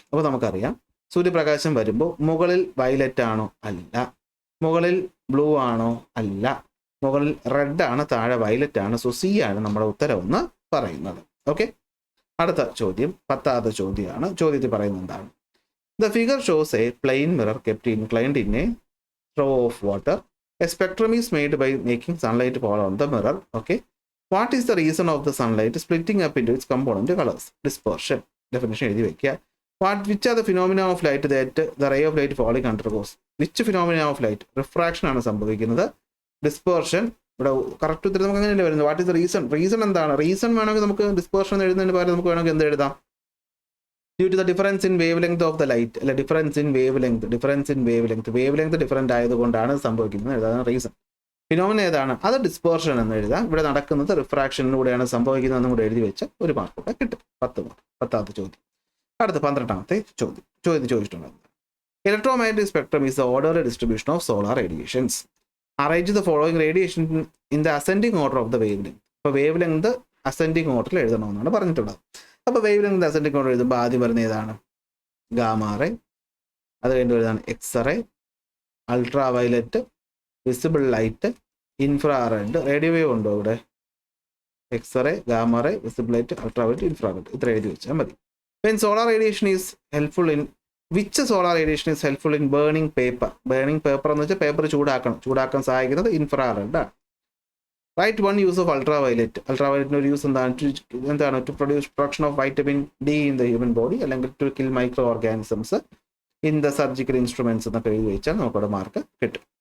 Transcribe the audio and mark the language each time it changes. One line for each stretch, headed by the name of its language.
Malayalam: അപ്പോൾ നമുക്കറിയാം, സൂര്യപ്രകാശം വരുമ്പോൾ മുകളിൽ വയലറ്റ് ആണോ? അല്ല. മുകളിൽ ബ്ലൂ ആണോ? അല്ല. മുകളിൽ റെഡ് ആണ്, താഴെ വയലറ്റ് ആണ്. സോ സി ആണ് നമ്മുടെ ഉത്തരം എന്ന് പറയുന്നത്. ഓക്കെ, അടുത്ത ചോദ്യം 10ാമത്തെ ചോദ്യമാണ്. ചോദ്യത്തിൽ പറയുന്നത് എന്താണ്?
English: The figure shows a plain mirror kept inclined in a trough of water. A spectrum is made by making sunlight fall on the mirror. Okay. What is the reason of the sunlight splitting up into its component colors? Dispersion.
Malayalam: Definition എഴുതി വയ്ക്കുക.
English: Which are the phenomena of light that the ray of light falling undergoes? Which phenomena of light?
Malayalam: Refraction ആണ് സംഭവിക്കുന്നത്. Dispersion. ഇവിടെ correct ഉത്തരം നമുക്ക് അങ്ങനെയല്ലേ വരുന്നത്.
English: What is the reason?
Malayalam: Reason എന്താണ്? റീസൺ വേണമെങ്കിൽ നമുക്ക് ഡിസ്പേർഷൻ എഴുതുന്നതിന് പകരം നമുക്ക് വേണമെങ്കിൽ എന്ത് എഴുതാം?
English: Due to the difference in wavelength of the light, അല്ല difference in wavelength
Malayalam: ഡിഫറെൻ്റ് ആയതുകൊണ്ടാണ് സംഭവിക്കുന്നത് എഴുതാൻ റീസൺ. ഫിനോമിന ഏതാണ്? അത് ഡിസ്പേർഷൻ എന്ന് എഴുതാം. ഇവിടെ നടക്കുന്നത് റിഫ്രാക്ഷനിലൂടെയാണ് സംഭവിക്കുന്നതെന്നും കൂടെ എഴുതി വെച്ച ഒരു മാർക്ക് കൂടെ കിട്ടും. 10 മാർക്ക്. 10ാമത്തെ ചോദ്യം. അടുത്ത 12ാമത്തെ ചോദ്യം ചോദിച്ചിട്ടുള്ളത്,
English: Electromagnetic spectrum is the orderly distribution of solar radiations. Arrange the following radiation in the ascending order of the wavelength.
Malayalam: അപ്പോൾ വേവ് ലെങ്ത് അസെൻഡിങ് ഓർഡറിൽ എഴുതണമെന്നാണ് പറഞ്ഞിട്ടുള്ളത്. അപ്പോൾ വേവ് ലെങ്ത് അസെൻഡിങ് ഓർഡർ എഴുതുമ്പോൾ ആദ്യം വരുന്ന ഏതാണ്? ഗാമാറേ, അത് കഴിഞ്ഞ് വരുന്നതാണ് x-ray, ultra violet, visible light, infrared. Radio wave ഉണ്ടോ ഇവിടെ? X-ray, gamma ray, visible light, ultra violet, infrared. ഇത്ര എഴുതി വെച്ചാൽ മതി.
English: When solar radiation is helpful in which solar radiation is helpful in burning paper?
Malayalam: Burning paper എന്ന് വെച്ചാൽ paper ചൂടാക്കാൻ സഹായിക്കുന്നത് ഇൻഫ്രാറെഡ് ആണ്.
English: Right one use of ultraviolet.
Malayalam: അൾട്രാവയലറ്റിൻ്റെ ഒരു യൂസ് എന്താണ്?
English: to produce production of vitamin D in the human body, അല്ലെങ്കിൽ to kill microorganisms in the surgical instruments
Malayalam: എന്നൊക്കെ എഴുതി വെച്ചാൽ നമുക്കവിടെ മാർക്ക് കിട്ടും.